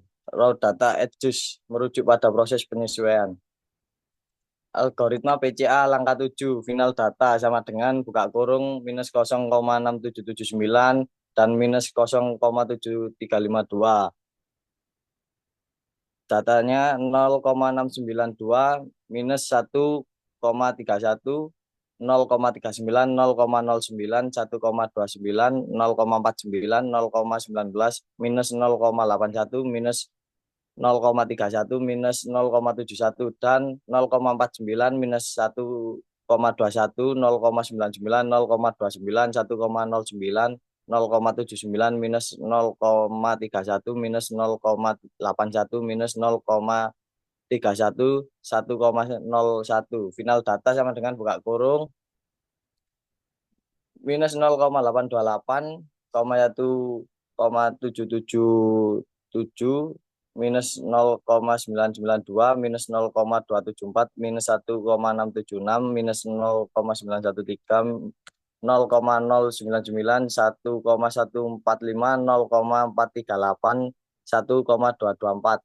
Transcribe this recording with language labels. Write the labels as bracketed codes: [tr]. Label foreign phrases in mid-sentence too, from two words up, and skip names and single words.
[en] Raw data adjust [id] merujuk pada proses penyesuaian. Algoritma PCA langkah 7. [en] Final data [id] sama dengan buka kurung minus 0,6779 dan minus 0,7352. Datanya 0,692 minus 1,31 0,39 0,09 1,29 0,49 0,19 minus 0,81 minus 0,31 minus 0,71 dan 0,49 minus 1,21 0,99 0,29 1,09 0,79 minus 0,31 minus 0,81 minus 0,31 1,01. [en] Final data [id] sama dengan buka kurung minus 0,828 1,777 minus 0,992 minus 0,274 minus 1,676 minus 0,913 0,099 1,145 0,438 1,224.